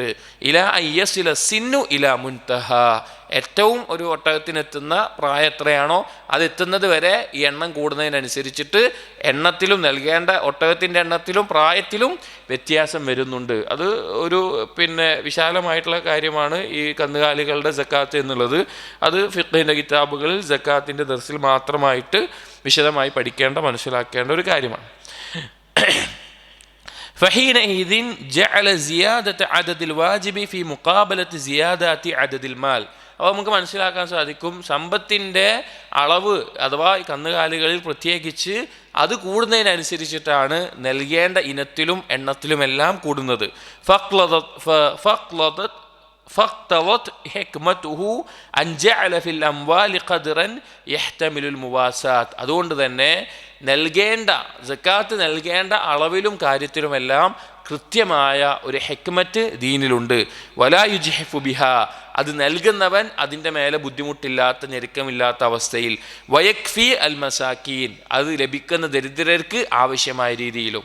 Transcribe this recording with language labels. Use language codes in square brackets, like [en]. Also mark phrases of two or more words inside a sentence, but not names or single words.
[ar] إلى أن يصل السن إلى منتهى, [ml] ഏറ്റവും ഒരു ഒട്ടകത്തിനെത്തുന്ന പ്രായം എത്രയാണോ അതെത്തുന്നത് വരെ ഈ എണ്ണം കൂടുന്നതിനനുസരിച്ചിട്ട് എണ്ണത്തിലും നൽകേണ്ട ഒട്ടകത്തിൻ്റെ എണ്ണത്തിലും പ്രായത്തിലും വ്യത്യാസം വരുന്നുണ്ട്. അത് ഒരു വിശാലമായിട്ടുള്ള കാര്യമാണ് ഈ കന്നുകാലികളുടെ സക്കാത്ത് എന്നുള്ളത്. അത് ഫിഖ്ഹിൻ്റെ കിതാബുകളിൽ സക്കാത്തിൻ്റെ ദർസിൽ മാത്രമായിട്ട് വിശദമായി പഠിക്കേണ്ട, മനസ്സിലാക്കേണ്ട ഒരു കാര്യമാണ്. [ar] فحينئذ جعل زيادة عدد الواجب في مقابلة زيادة عدد المال. [ml] അപ്പോൾ നമുക്ക് മനസ്സിലാക്കാൻ സാധിക്കും, സമ്പത്തിൻ്റെ അളവ് അഥവാ കന്നുകാലികളിൽ പ്രത്യേകിച്ച് അത് കൂടുന്നതിനനുസരിച്ചിട്ടാണ് നൽകേണ്ട ഇനത്തിലും എണ്ണത്തിലുമെല്ലാം കൂടുന്നത്. [ar] فاقتضت حكمته أن جعل في الأموال قدرا يحتمل المواساة. [ml] അതുകൊണ്ട് തന്നെ നൽകേണ്ട സക്കാത്ത് നൽകേണ്ട അളവിലും കാര്യത്തിലുമെല്ലാം കൃത്യമായ ഒരു ഹിക്മത്ത് ദീനിലുണ്ട്. [ar] ولا يجحف بها, [ml] അത് നൽകുന്നവൻ അതിൻ്റെ മേലെ ബുദ്ധിമുട്ടില്ലാത്ത, ഞെരുക്കമില്ലാത്ത അവസ്ഥയിൽ. [ar] ويكفي المساكين, [ml] അത് ലഭിക്കുന്ന ദരിദ്രർക്ക് ആവശ്യമായ രീതിയിലും.